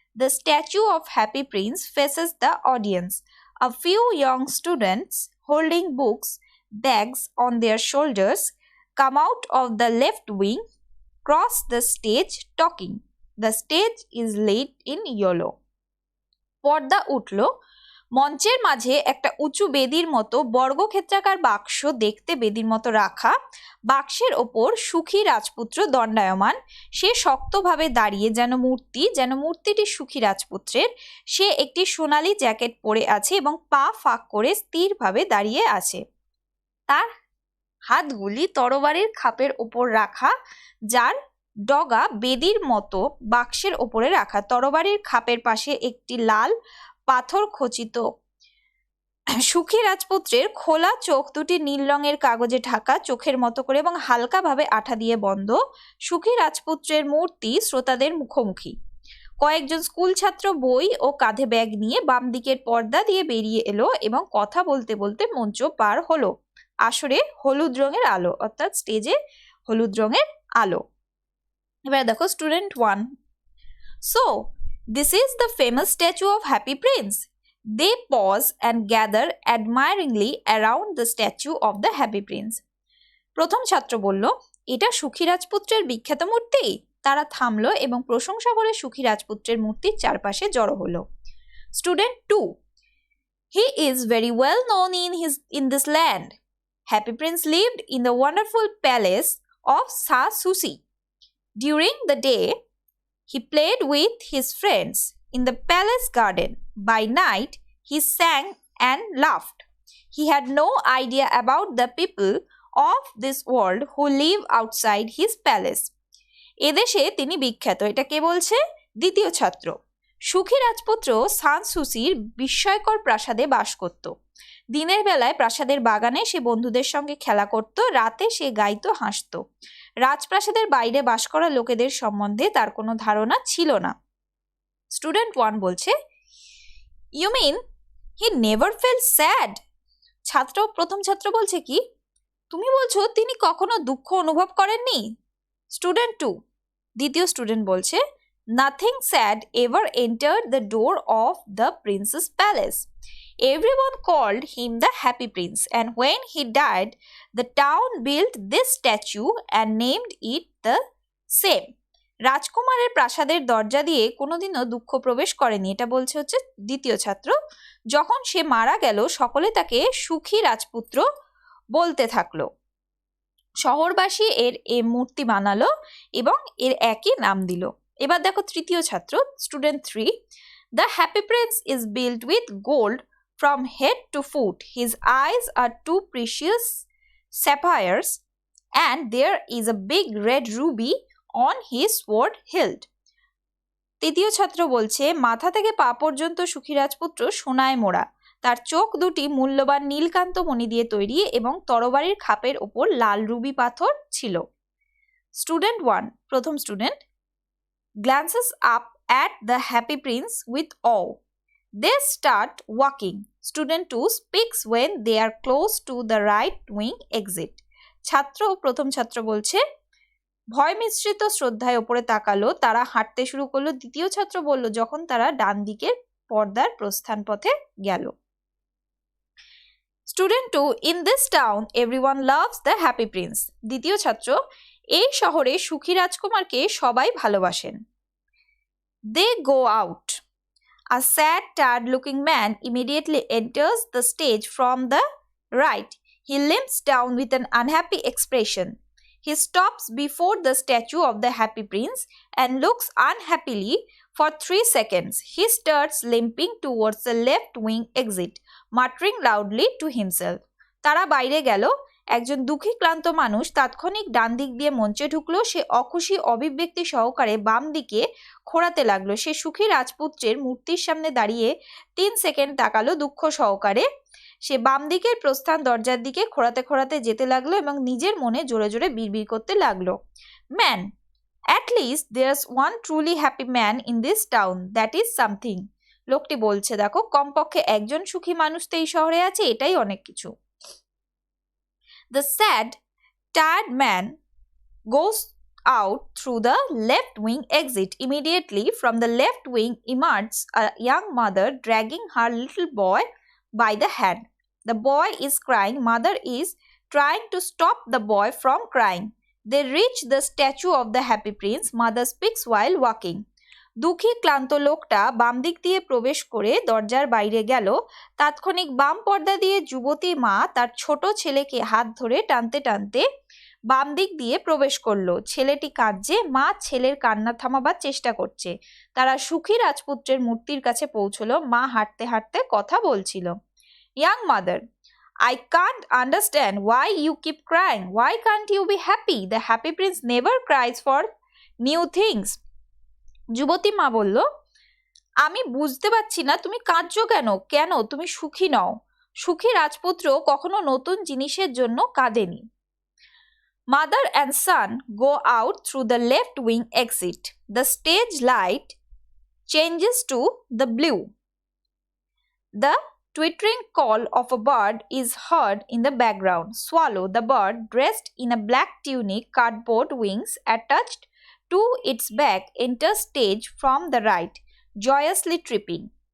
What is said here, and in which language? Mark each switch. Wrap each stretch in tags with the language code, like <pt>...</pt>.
<en>The statue of Happy Prince faces the audience. A few young students holding books, bags on their shoulders, come out of the left wing, cross the stage talking. The stage is lit in yellow.</en> <bn>পর্দা উঠল। মঞ্চের মাঝে একটা উঁচু বেদির মতো বর্গক্ষেত্রাকার বাক্স দেখতে বেদির মতো রাখা। বাক্সের ওপর সুখী রাজপুত্র দণ্ডায়মান। সে শক্তভাবে দাঁড়িয়ে যেন মূর্তিটি সুখী রাজপুত্রের। সে একটি সোনালী জ্যাকেট পরে আছে এবং পা ফাঁক করে স্থিরভাবে দাঁড়িয়ে আছে। তার হাতগুলি তরবারির খাপের ওপর রাখা, যার ডগা বেদির মতো বাক্সের ওপরে রাখা। তরবারির খাপের পাশে একটি লাল পাথর খচিত। সুখী রাজপুত্রের খোলা চোখ দুটি নীল রঙের কাগজে ঢাকা, চোখের মতো করে এবং হালকাভাবে আঠা দিয়ে বন্ধ। সুখী রাজপুত্রের মূর্তি শ্রোতাদের মুখোমুখি। কয়েকজন স্কুল ছাত্র বই ও কাঁধে ব্যাগ নিয়ে বাম দিকের পর্দা দিয়ে বেরিয়ে এলো এবং কথা বলতে বলতে মঞ্চ পার হলো। আসরে হলুদ রঙের আলো, অর্থাৎ স্টেজে হলুদ রঙের আলো। এবার দেখো student 1।</bn> <en>So, this is the famous statue of Happy Prince. They pause and gather admiringly around the statue of the Happy Prince.</en> <bn>প্রথম ছাত্র বলল, এটা সুখী রাজপুত্রের বিখ্যাত মূর্তি। তারা থামলো এবং প্রশংসা করে সুখী রাজপুত্রের মূর্তির চারপাশে জড়ো হলো। Student 2।</bn> <en>He is very well known in this land. Happy Prince lived in the wonderful palace of Sa-Susi. During the day, he played with his friends in the palace garden. By night, he sang and laughed. He had no idea about the people of this world who live outside his palace.</en> <bn>এদেশে তিনি বিখ্যাত। এটা কে বলছে? দ্বিতীয় ছাত্র। সুখী রাজপুত্র সান-সুসির বিস্ময়কর প্রাসাদে বাস করত। দিনের বেলায় প্রাসাদের বাগানে সে বন্ধুদের সঙ্গে খেলা করত, রাতে সে গাইতো, হাসত। রাজপ্রাসাদের বাইরে বাস করা লোকেদের সম্বন্ধে তার কোনো ধারণা ছিল না। স্টুডেন্ট 1 বলছে,</bn> <en>You mean he never fell sad?</en> <bn>প্রথম ছাত্র বলছে কি, তুমি বলছো তিনি কখনো দুঃখ অনুভব করেননি? স্টুডেন্ট 2, দ্বিতীয় স্টুডেন্ট বলছে,</bn> <en>Nothing sad ever entered the door of the prince's palace. Everyone called him the Happy Prince, and when he died, the town built this statue and named it the same.</en> <bn>রাজকুমারের প্রাসাদের দরজা দিয়ে কোনোদিনও দুঃখ প্রবেশ করেনি, এটা বলছে হচ্ছে দ্বিতীয় ছাত্র। যখন সে মারা গেল সকলে তাকে সুখী রাজপুত্র বলতে থাকলো। শহরবাসী এর মূর্তি বানালো এবং এর একই নাম দিল। এবার দেখো তৃতীয় ছাত্র,</bn> <en>Student 3, The Happy Prince is built with gold from head to foot. His eyes are two precious sapphires, and there is a big red ruby on his sword hilt.</en> <bn>তৃতীয় ছাত্র বলছে, মাথা থেকে পা পর্যন্ত সুখী রাজপুত্র সোনায় মোড়া, তার চোখ দুটি মূল্যবান নীলকান্ত মণি দিয়ে তৈরি এবং তরবারির খাপের ওপর লাল রুবি পাথর ছিল।</bn> <en>student 1,</en> <bn>প্রথম student,</bn> <en>glances up at the Happy Prince with awe. They start walking. Student 2 speaks when they are close to the right wing exit.</en> <bn>প্রথম ছাত্র বলছে, ভয় মিশ্রিত শ্রদ্ধায় ওপরে তাকালো, তারা হাঁটতে শুরু করলো। দ্বিতীয় ছাত্র বলল, যখন তারা ডান দিকের পর্দার প্রস্থান পথে গেল।</bn> <en>Student 2, in this town everyone loves the Happy Prince.</en> <bn>দ্বিতীয় ছাত্র, এই শহরে সুখী রাজকুমারকে সবাই ভালোবাসেন।</bn> <en>They go out. A sad, tired-looking man immediately enters the stage from the right. He limps down with an unhappy expression. He stops before the statue of the Happy Prince and looks unhappily for 3 seconds. He starts limping towards the left wing exit, muttering loudly to himself.</en> <bn>তারা বাইরে গেল। একজন দুঃখী ক্লান্ত মানুষ তাৎক্ষণিক ডান দিক দিয়ে মঞ্চে ঢুকলো। সে অখুশি অভিব্যক্তি সহকারে বাম দিকে খোঁড়াতে লাগলো। সে সুখী রাজপুত্রের মূর্তির সামনে দাঁড়িয়ে 3 সেকেন্ড তাকালো দুঃখ সহকারে। সে বাম দিকের প্রস্থান দরজার দিকে খোঁড়াতে খোঁড়াতে যেতে লাগলো এবং নিজের মনে জোরে জোরে বিড়বিড় করতে লাগলো,</bn> <en>Man, at least there's one truly happy man in this town, that is something.</en> <bn>লোকটি বলছে, দেখো কমপক্ষে একজন সুখী মানুষ তো এই শহরে আছে, এটাই অনেক কিছু।</bn> <en>The sad, tired man goes out through the left wing exit. Immediately from the left wing emerges a young mother dragging her little boy by the hand. The boy is crying. Mother is trying to stop the boy from crying. They reach the statue of the Happy Prince. Mother speaks while walking.</en> <bn>দুঃখী ক্লান্ত লোকটা বাম দিক দিয়ে প্রবেশ করে দরজার বাইরে গেল। তাৎক্ষণিক বাম পর্দা দিয়ে যুবতী মা তার ছোট ছেলেকে হাত ধরে টানতে টানতে বাম দিক দিয়ে প্রবেশ করলো। ছেলেটি কাঁদছে, মা ছেলের কান্না থামাবার চেষ্টা করছে। তারা সুখী রাজপুত্রের মূর্তির কাছে পৌঁছলো। মা হাঁটতে হাঁটতে কথা বলছিল।</bn> <en>Young mother, I can't understand why you keep crying. Why can't you be happy? The Happy Prince never cries for new things.</en> <bn>যুবতী মা বলল, আমি বুঝতে পারছি না তুমি কাঁদছো কেন? কেন তুমি সুখী নও? সুখী রাজপুত্র কখনো নতুন জিনিসের জন্য কাঁদেনি।</bn> <en>Mother and son go out through the left wing exit. The stage light changes to the blue. The twittering call of a bird is heard in the background. Swallow, the bird, dressed in a black tunic, cardboard wings attached to its back, enters stage from the right, joyously tripping.</en>